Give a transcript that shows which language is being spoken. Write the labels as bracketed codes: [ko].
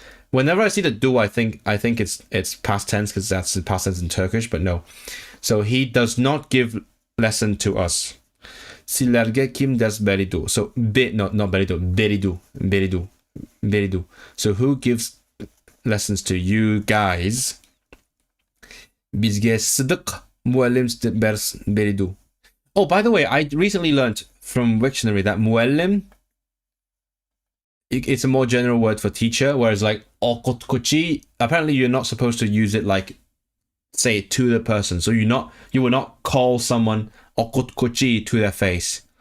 [en] Whenever I see the do, I think it's past tense, because that's the past tense in Turkish. But no. So he does not give lesson to us. [ug] Silerge kim ders beridu. [en] So not beridu. Beridu. So who gives lessons to you guys? [ug] Bizge Sıdık muallim ders beridu. [en] Oh, by the way, I recently learned from Wiktionary that muallim, it's a more general word for teacher, whereas like okutkuchi, apparently you're not supposed to use it like, say it to the person. So you will not call someone okutkuchi to their face.